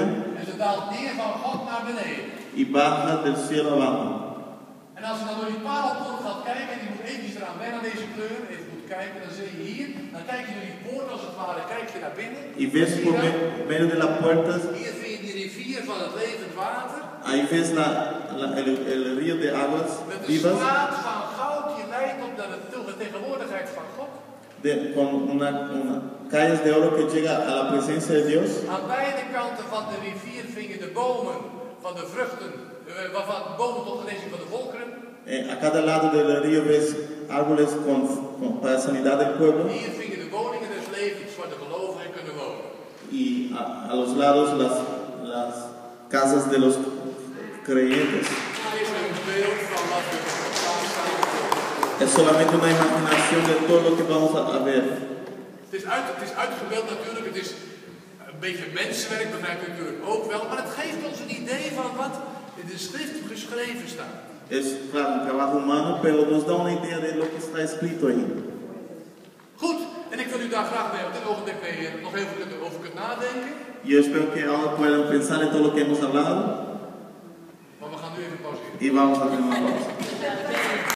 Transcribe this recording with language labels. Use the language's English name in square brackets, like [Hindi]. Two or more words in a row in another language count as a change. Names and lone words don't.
[Dutch] En ze daalt neer van God naar beneden. [Spanish] y baja del cielo abajo. [Dutch] En als je dan door die parelpoort gaat kijken, en je moet eventjes eraan wennen aan deze kleur, even goed kijken, dan zie je hier, dan kijk je door die poort als het ware, kijk je naar binnen. [Spanish] Y ves [Dutch] Zie je [Spanish] por [Dutch] dat? [Spanish] medio de las puertas, [Dutch] Hier vind je die rivier van het levend water. [Spanish] ahí ves el río de aguas [Dutch] Met een [Spanish] vivas, [Dutch] straat van goud die leidt op naar de tegenwoordigheid van God. [Spanish] con una calles de oro que llega a la presencia de Dios. [Dutch] Aan beide kanten van de rivier vind je de bomen van de vruchten, waarvan bomen tot genezing van de volkeren. [Spanish] A cada lado del río ves árboles para sanidad del pueblo. [Dutch] Hier vind je de woningen des levens waar de gelovigen kunnen wonen. [Spanish] Y a los lados las casas de los creyentes. [Dutch] Hij is een beeld van wat we samen gaan. [Spanish] Es solamente una imaginación de todo lo que vamos a ver. [Dutch] Het is uitgebeeld natuurlijk, het is een beetje mensenwerk, begrijpt u natuurlijk ook wel, maar het geeft ons een idee van wat in de schrift geschreven staat. [Spanish] Es claro, un trabajo humano, pero nos da una idea de lo que está escrito ahí. [Dutch] Goed, en ik wil u daar graag mee op dit ogenblik mee nog even over kunnen nadenken. [Spanish] Y yo espero que ahora puedan pensar en todo lo que hemos hablado [Dutch] Maar we gaan nu even pauzeren. [Spanish] y vamos a hacer una pausa.